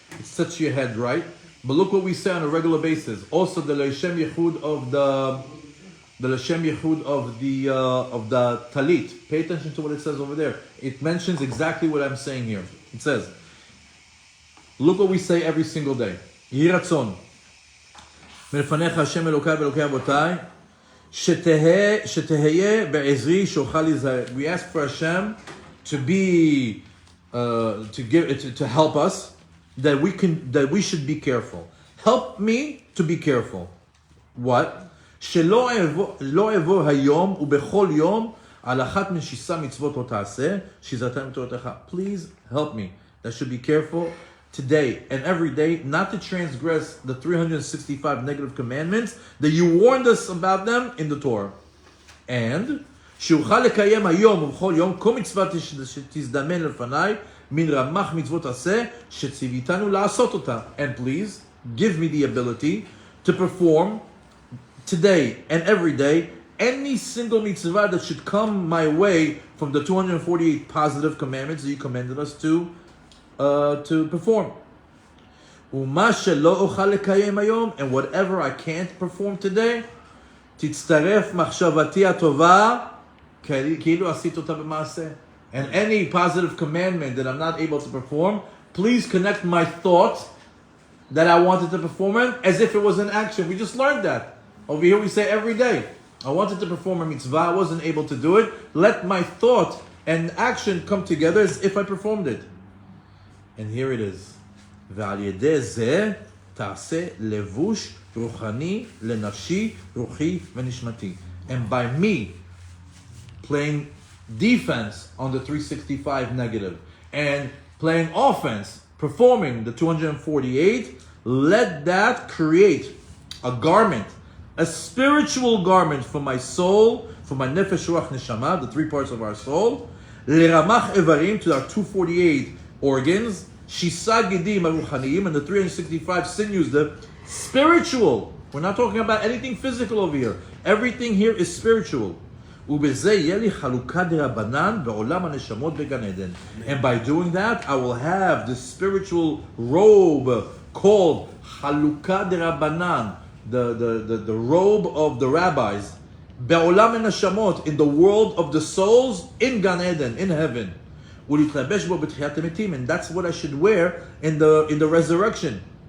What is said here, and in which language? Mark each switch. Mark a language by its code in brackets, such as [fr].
[en] It sets your head right. But look what we say on a regular basis. Also the L'Shem Yechud of the L'Shem Yechud of the Talit. Pay attention to what it says over there. It mentions exactly what I'm saying here. It says, look what we say every single day. [he] Yehi Ratzon מלפניך השם אלוקיי ואלוקי אבותיי שתהיה בעזרי שאוכל להיזהר. [en] We ask for Hashem to be to help us, that we should be careful. Help me to be careful. What? [he] שלא אעבור היום ובכל יום על אחת משישה מצוות לא תעשה שיזהרתן מתורתך. [en] Please help me. That should be careful today and every day not to transgress the 365 negative commandments that you warned us about them in the Torah. [he] And שאוכל לקיים היום ובכל יום כל מצווה שתזדמן לפניי מן רמ"ח מצוות עשה שציוויתנו לעשות אותה. [en] And please give me the ability to perform today and every day any single mitzvah that should come my way from the 248 positive commandments that you commanded us to perform. [he] ומה שלא אוכל לקיים היום, [en] and whatever I can't perform today, [he] תצטרף מחשבתי הטובה כאילו עשית אותה במעשה. [en] And any positive commandment that I'm not able to perform, please connect my thought that I wanted to perform it as if it was an action. We just learned that. Over here we say every day, I wanted to perform a mitzvah, I wasn't able to do it. Let my thought and action come together as if I performed it. And here it is. [he] ועל ידי זה תעשה לבוש רוחני לנפשי, רוחי ונשמתי. [en] And by me playing defense on the 365 negative and playing offense, performing the 248, let that create a garment, a spiritual garment for my soul, for my nefesh, ruach, neshama, the three parts of our soul, [he] לרמ"ח איברים, [en] to our 248 organs, [he] shisa gidim aruchaniyim, [en] and the 365 sinews, the spiritual. We're not talking about anything physical over here. Everything here is spiritual. [he] ובזה יהיה לי חלוקה דרבנן בעולם הנשמות בגן עדן. [en] And by doing that, I will have the spiritual robe called חלוקה דרבנן, the robe of the rabbis, [he] בעולם הנשמות, [en] in the world of the souls, in Gan Eden, in heaven. [he] ולהתלבש בו בתחיית המתים, [en] and that's what I should wear in the resurrection.